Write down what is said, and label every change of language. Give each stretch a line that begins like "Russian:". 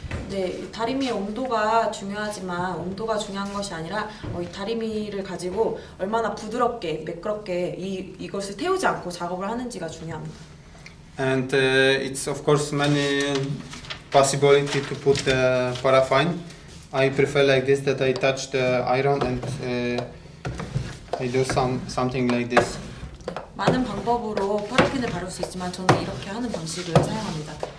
Korean: 네, 다리미의 온도가 중요하지만 온도가 중요한 것이 아니라 이 다리미를 가지고 얼마나 부드럽게 매끄럽게 이것을 태우지 않고 작업을 하는지가 중요합니다.
English: And it's of course many possibility to put the paraffin. I prefer like this, that I touch the iron and I do something like this.
Korean: 많은 방법으로 파라핀을 바를 수 있지만 저는 이렇게 하는 방식을 사용합니다.